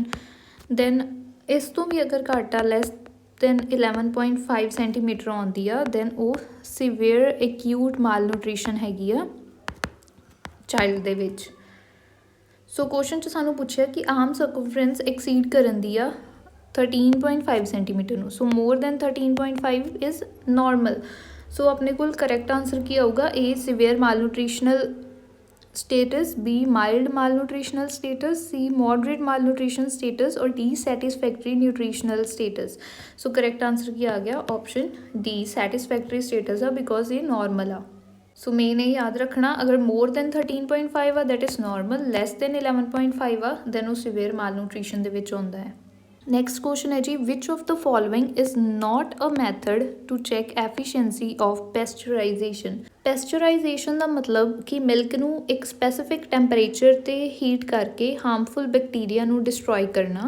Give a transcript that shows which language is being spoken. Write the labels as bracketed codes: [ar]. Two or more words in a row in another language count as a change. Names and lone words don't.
[pa] ਦੈਨ ਇਸ ਤੋਂ ਵੀ ਅਗਰ ਘੱਟ ਆ [en] less than [pa] 11.5 ਸੈਂਟੀਮੀਟਰ ਆਉਂਦੀ ਆ ਦੈਨ ਉਹ [en] severe acute mal nutrition [pa] ਹੈਗੀ ਆ ਚਾਈਲਡ ਦੇ ਵਿੱਚ। ਸੋ ਕੁਐਸਚਨ 'ਚ ਸਾਨੂੰ ਪੁੱਛਿਆ ਕਿ [en] arm circumference exceed [pa] ਕਰਨ ਦੀ ਆ 13.5 ਸੈਂਟੀਮੀਟਰ ਨੂੰ। [en] so more than 13.5 is normal. ਸੋ [pa] ਆਪਣੇ ਕੋਲ [en] correct answer [pa] ਕੀ ਆਊਗਾ [en] A severe mal nutritional status, B mild malnutritional status, C moderate malnutrition status और D satisfactory nutritional status। so correct answer [pa] ਕੀ ਆ ਗਿਆ [en] option D satisfactory status ਆ because ਇਹ normal ਆ। so main [pa] ਇਹ ਯਾਦ ਰੱਖਣਾ ਅਗਰ [en] more than 13.5 ਆ that is normal, less than 11.5 ਆ then ਉਹ severe malnutrition [pa] ਦੇ ਵਿੱਚ ਆਉਂਦਾ ਹੈ। [en] next question [pa] ਹੈ ਜੀ [en] which of the following is not a method to check efficiency of pasteurization. [pa] ਪੈਸਚਰਾਈਜੇਸ਼ਨ ਦਾ ਮਤਲਬ ਕਿ ਮਿਲਕ ਨੂੰ ਇੱਕ [en] specific temperature [pa] 'ਤੇ ਹੀਟ ਕਰਕੇ [en] harmful bacteria [pa] ਨੂੰ ਡਿਸਟਰੋਏ ਕਰਨਾ।